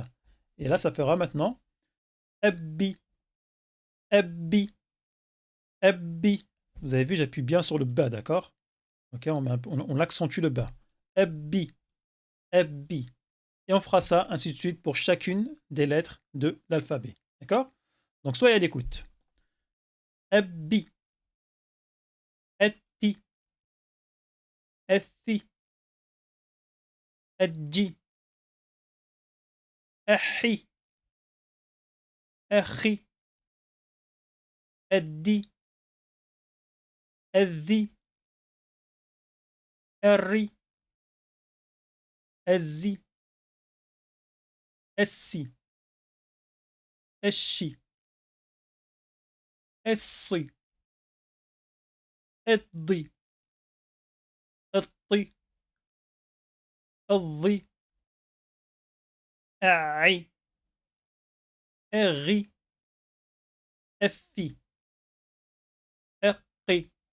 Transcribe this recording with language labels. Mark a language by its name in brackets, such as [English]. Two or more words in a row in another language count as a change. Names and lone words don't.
[French] Et là, ça fera maintenant abbi, abbi, abbi. Vous avez vu, j'appuie bien sur le bas, d'accord. Ok, on accentue le bas. Abbi, abbi. Et on fera ça, ainsi de suite, pour chacune des lettres de l'alphabet. D'accord. Donc, soyez à l'écoute. Abbi, etti, ethi, edji, ehi, echi, eddi, [Arabic] الذي الري الزي السي الشي الصي الضي الطي الضي أعي أغي أفي أقي